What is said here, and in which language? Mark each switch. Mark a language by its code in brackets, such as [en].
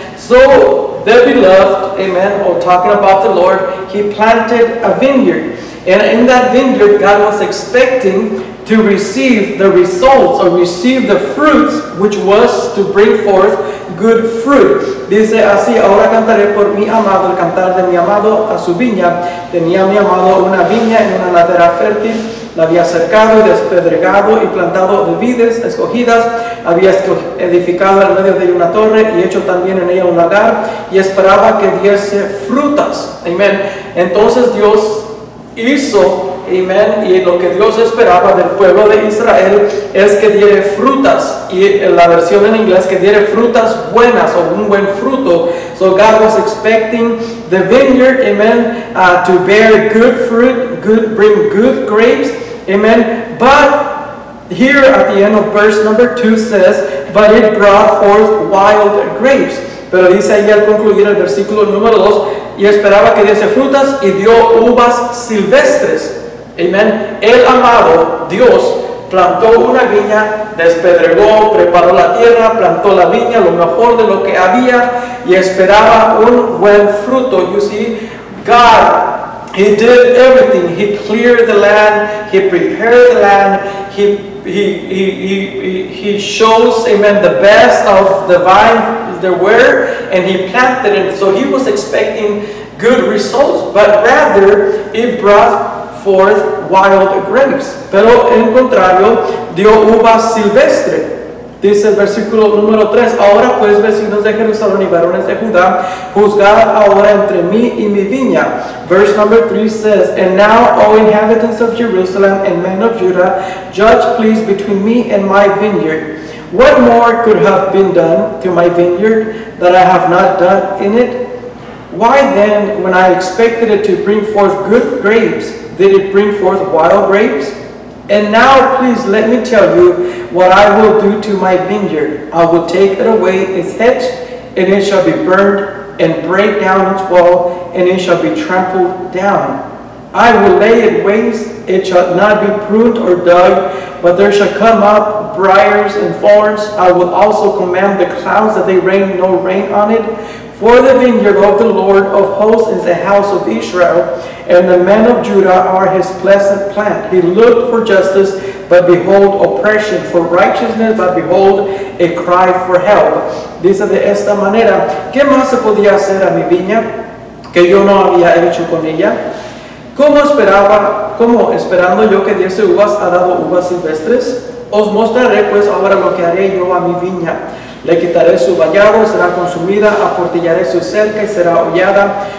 [en] So the beloved, amen, or talking about the Lord, he planted a vineyard. And in that vineyard, God was expecting to receive the results or receive the fruits, which was to bring forth good fruit. [es] Dice así: ahora cantaré por mi amado, el cantar de mi amado a su viña. Tenía mi amado una viña en una ladera fértil, la había cercado y despedregado y plantado de vides escogidas, había edificado en medio de ella una torre y hecho también en ella un lagar y esperaba que diese frutas. Amén. Entonces Dios hizo, amén, y lo que Dios esperaba del pueblo de Israel es que diere frutas, y la versión en inglés que diere frutas buenas o un buen fruto. [en] So God was expecting the vineyard, amen, to bear good fruit, bring good grapes, amen. But here at the end of verse number 2 says, but it brought forth wild grapes. [es] Pero dice ahí al concluir el versículo número 2, y esperaba que diese frutas y dio uvas silvestres. Amén. El amado Dios plantó una viña, despedregó, preparó la tierra, plantó la viña, lo mejor de lo que había, y esperaba un buen fruto. [en] You see, God He did everything. He cleared the land. He prepared the land. He shows, amen, the best of the vine there were, and he planted it. So he was expecting good results, but rather it brought forth wild grapes. Pero en contrario, dio uvas silvestre. Dice el versículo número 3, ahora pues vecinos de Jerusalén y varones de Judá, juzgad ahora entre mí y mi viña. Verse number 3 says, and now, O inhabitants of Jerusalem and men of Judah, judge please between me and my vineyard. What more could have been done to my vineyard that I have not done in it? Why then, when I expected it to bring forth good grapes, did it bring forth wild grapes? And now, please let me tell you what I will do to my vineyard. I will take it away its hedge, and it shall be burned, and break down its wall, and it shall be trampled down. I will lay it waste, it shall not be pruned or dug, but there shall come up briars and thorns. I will also command the clouds that they rain no rain on it. For the vineyard of the Lord of hosts is the house of Israel, and the men of Judah are his pleasant plant. He looked for justice, but behold oppression, for righteousness, but behold a cry for help. [es] Dice de esta manera, ¿qué más se podía hacer a mi viña que yo no había hecho con ella? ¿Cómo esperando yo que diese uvas ha dado uvas silvestres? Os mostraré pues ahora lo que haré yo a mi viña. Le quitaré su vallado, será consumida, aportillaré su cerca y será hollada.